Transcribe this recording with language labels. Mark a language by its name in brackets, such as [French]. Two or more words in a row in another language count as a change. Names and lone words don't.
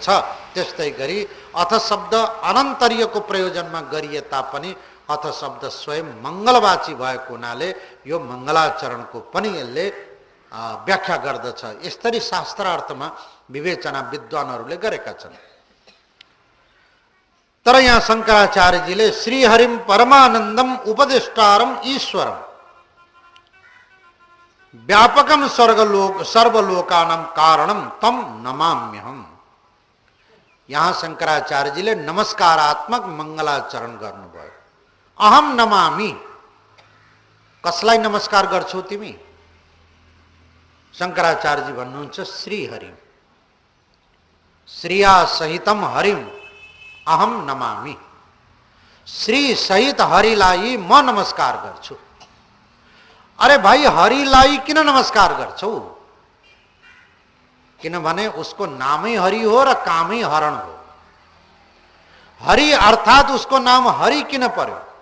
[Nepali] त्यस्तै गरी अथ शब्द अनन्तर्यको प्रयोजनमा गरिए तापनि अथ शब्द स्वयं मंगलवाची भएको हुनाले यो मंगलाचरणको पनि यसले व्याख्या गर्दछ। यसरी शास्त्रार्थमा विवेचना विद्वानहरूले गरेका छन्। तर यहाँ [Sanskrit] शंकराचार्यजीले श्रीहरिम परमानंदम उपदिष्टारम ईश्वरम व्यापकम स्वर्गलोक सर्वलोकानां कारणम तम नमाम्यहम। [Nepali] यहाँ शंकराचार्यजीले नमस्कारात्मक मंगलाचरण गर्नुभयो। [Sanskrit] अहम नमामि, [Nepali] कसलाई नमस्कार गर्छौ तिमी? शंकराचार्यजी भन्नुहुन्छ श्रीहरि, [Sanskrit] श्रिया सहितम हरिम अहम नमामि। [Nepali] श्री सहित हरिलाई म नमस्कार गर्छु। अरे भाई, हरिलाई किन नमस्कार गर्छौ? किनभने उसको नामै हरि हो र कामै हरण हो। हरि अर्थात उसको नाम हरि किन पर्यो?